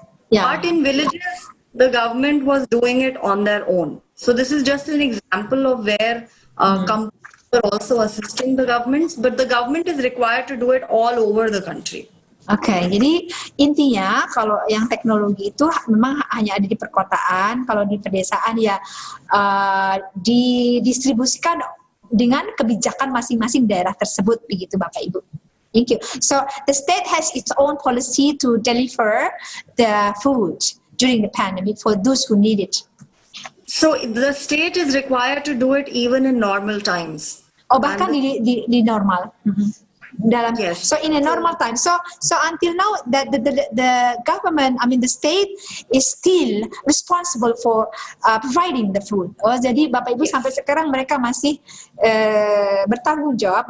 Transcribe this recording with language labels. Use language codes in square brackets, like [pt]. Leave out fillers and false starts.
[en] But in villages, the government was doing it on their own. So this is just an example of where companies were also assisting the governments, but the government is required to do it all over the country. [id] Oke, jadi intinya kalau yang teknologi itu memang hanya ada di perkotaan, kalau di pedesaan ya didistribusikan dengan kebijakan masing-masing daerah tersebut, begitu Bapak Ibu. [en] Thank you. So the state has its own policy to deliver the food during the pandemic for those who need it. So the state is required to do it even in normal times. [id] Oh, bahkan di normal. [en] Yes. So in a normal time. So until now, the government, I mean the state, is still responsible for providing the food. [id] Oh, jadi Bapak Ibu sampai sekarang mereka masih bertanggung jawab.